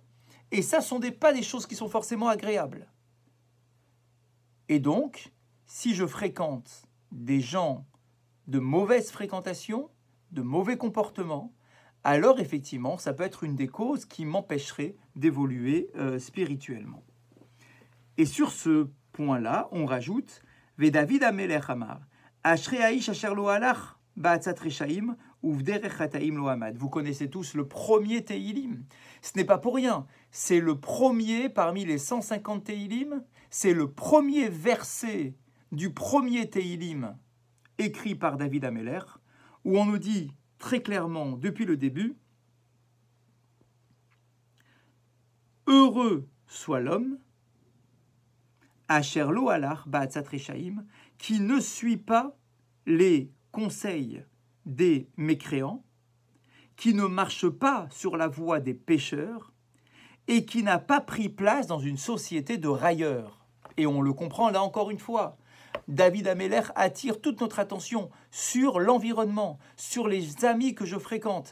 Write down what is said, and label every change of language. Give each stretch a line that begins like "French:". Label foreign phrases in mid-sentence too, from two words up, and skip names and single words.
French: Et ça, ce ne sont pas des choses qui sont forcément agréables. Et donc, si je fréquente des gens de mauvaise fréquentation, de mauvais comportement, alors effectivement, ça peut être une des causes qui m'empêcherait d'évoluer spirituellement. Et sur ce point-là, on rajoute «
Hebrew: ודוד המלך אמר, אשרי האיש אשר לא הלך בעצת רשעים,
French: vous connaissez tous le premier Teilim. Ce n'est pas pour rien. C'est le premier parmi les 150 Teilim. C'est le premier verset du premier Teilim écrit par David Ameler, où on nous dit très clairement depuis le début « Heureux soit l'homme,
Hebrew: אשר לא הלך בעצת רשעים,
French: qui ne suit pas les conseils des mécréants, qui ne marche pas sur la voie des pécheurs et qui n'a pas pris place dans une société de railleurs. » Et on le comprend là encore une fois. David Ameler attire toute notre attention sur l'environnement, sur les amis que je fréquente.